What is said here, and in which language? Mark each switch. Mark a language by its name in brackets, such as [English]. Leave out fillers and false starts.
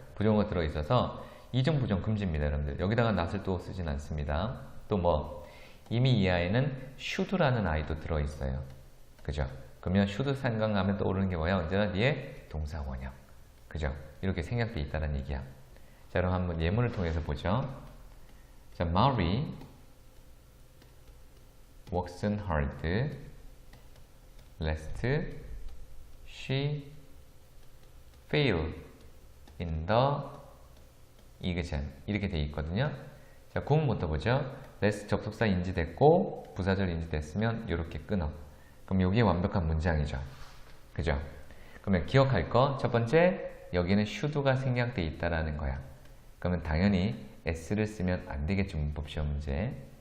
[Korean] 부정어가 들어있어서 이중 부정 금지입니다, 여러분들. 여기다가 not을 또 쓰진 않습니다. 또 뭐 이미 이 아이는 should라는 아이도 들어있어요. 그죠? 그러면 should 생각나면 떠오르는 게 뭐야? 언제나 뒤에 동사 원형. 그죠? 이렇게 생략돼 있다는 얘기야. 자, 그럼 한번 예문을 통해서 보죠. [English] 자, Mary works hard lest she fail in the exam. [Korean] 이렇게 돼 있거든요. 자, 구문부터 보죠. lest 접속사 인지됐고 부사절 인지됐으면 이렇게 끊어. 그럼 여기에 완벽한 문장이죠. 그죠? 그러면 기억할 거 첫 번째, 여기는 should가 생략돼 있다라는 거야. 그러면 당연히 s를 쓰면 안 되겠죠, 문법 시험 문제.